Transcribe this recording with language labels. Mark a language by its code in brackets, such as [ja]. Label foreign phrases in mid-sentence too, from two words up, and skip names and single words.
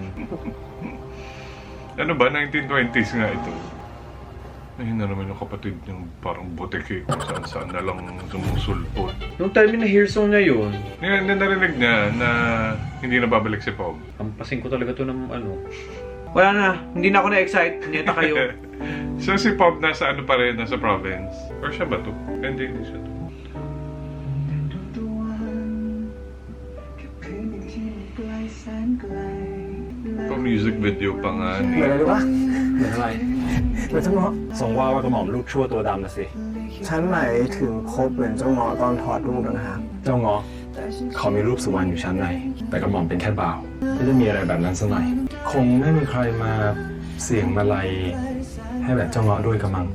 [tl] Ano ba, 1920s nga ito. Ayun na naman yung kapatid ng parang boteke kung saan-saan na lang sumusulpot. Nung time na Hillsong na yun, Ngayon, narinig niya na hindi na babalik si Pog. kampasin ko talaga to ng ano. Wala na. Hindi na ako na-excite. Neta kayo. So si Pog nasa ano pa rin, nasa province. Or siya ba to? Hindi siya to. Pa-music video pa nga [th] เหมือนอะไรรู้ปะเหมือนอะไรเหมือนเจ้าเงาะส่งว่ากระหม่อมลูกชั่วตัวดำนะสิ ฉันหมายถึงพบเหมือนเจ้าเงาะตอนถอดรูปนะครับ เจ้าเงาะเขามีรูปสุวรรณอยู่ชั้นในแต่กระหม่อมเป็นแค่บ่าวไม่ได้มีอะไรแบบนั้นซะหน่อยคงไม่มีใครมาเสี่ยงมาลัยให้แบบเจ้าเงาะด้วยกระมัง